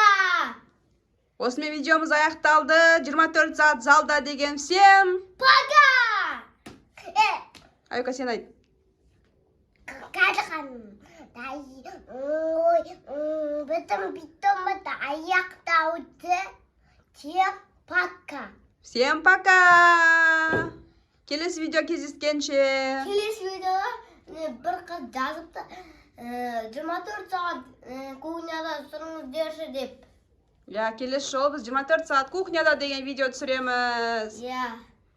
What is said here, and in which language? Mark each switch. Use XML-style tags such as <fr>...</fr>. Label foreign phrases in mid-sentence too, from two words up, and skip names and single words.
<kk>Осымен видеомыз аяқталды. 24 сағат залда деген. Всем</kk> <ru>пока!</ru> <kk>Аяука, сен айт. Қадықаным. Бітім бітімді аяқтауды.</kk> <ru>Всем пока. Всем пока!</ru> <kk>Келесі видео кездескенше. Келесі видеода бір қыз жазыпты 24 сағат кухняда тұрыңыздаршы деп. Келесі жолы біз 24 сағат кухняда деген видео түсіреміз.</kk>